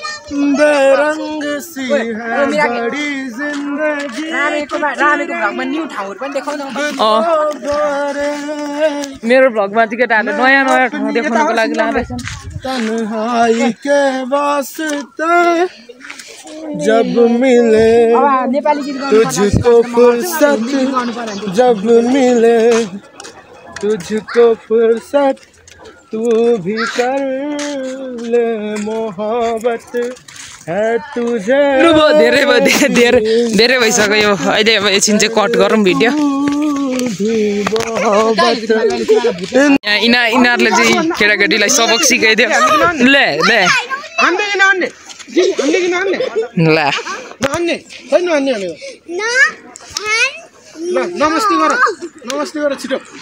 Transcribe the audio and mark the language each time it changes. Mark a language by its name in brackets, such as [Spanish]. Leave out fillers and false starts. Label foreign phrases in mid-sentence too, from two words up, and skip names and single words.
[Hindi] बेरंग सी है बड़ी जिंदगी [Nepali] रामेको भ्लगमा न्यू ठाउँहरु पनि देखाउन मेरो भ्लगमा चाहिँ केटाहरूले नयाँ नयाँ ठाउँ देखाउनको लागि लाँदैछन् [Hindi] तन्हाई के वास्ते जब मिले [Nepali] नेपाली गीत [Hindi] तुझको फुर्सत जब मिले तुझको फुर्सत तू भी कर ले मोहब्बत है तुझे [Nepali] धेरै भइसक्यो यो अहिले अब एकछिन चाहिँ कट गरौँ भिडियो यिनीहरूले चाहिँ केटाकेटीलाई सबक सिकाइदियो ले नमस्ते गर छिटो